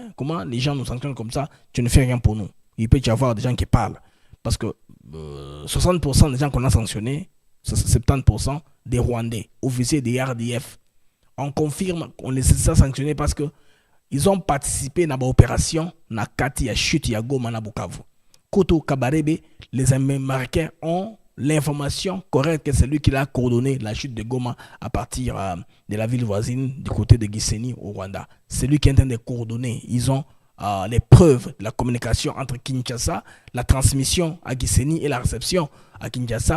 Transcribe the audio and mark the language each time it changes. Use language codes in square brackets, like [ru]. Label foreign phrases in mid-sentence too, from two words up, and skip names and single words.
[fr] Comment les gens nous sanctionnent comme ça? Tu ne fais rien pour nous. Il peut y avoir des gens qui parlent. Parce que 60% des gens qu'on a sanctionnés, 70% des Rwandais, officiers des RDF. On confirme qu'on les a sanctionnés parce qu'ils ont participé à l'opération [sw] na Kati ya [fr] chute [sw] ya Goma na Bukavu. [fr] Koto Kabarebe, les Américains ont l'information correcte que c'est lui qui a coordonné la chute de Goma à partir de la ville voisine du côté de Gisenyi au Rwanda. C'est lui qui est en train de coordonner. Ils ont les preuves de la communication entre Kinshasa, la transmission à Gisenyi et la réception à Kinshasa.